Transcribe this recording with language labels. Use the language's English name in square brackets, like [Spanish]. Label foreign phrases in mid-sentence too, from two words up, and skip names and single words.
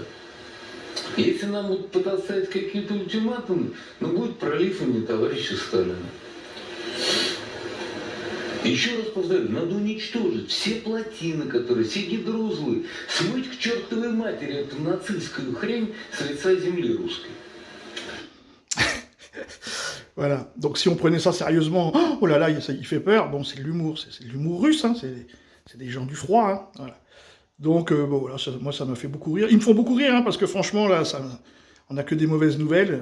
[Russian] Если нам вот подоставить какие-то ультиматумы, ну будет пролив имени товарища Сталина. Еще раз повторю, надо уничтожить все плотины, все гидроузлы, смыть к чертовой матери эту нацистскую хрень с лица земли русской. [French] Voilà, donc si on prenait ça sérieusement, oh là là, il fait peur, bon, c'est de l'humour, c'est de l'humour russe, hein, c'est des gens du froid, hein, voilà. Donc, bon, voilà, moi, ça m'a fait beaucoup rire. Ils me font beaucoup rire, hein, parce que franchement, là, on n'a que des mauvaises nouvelles.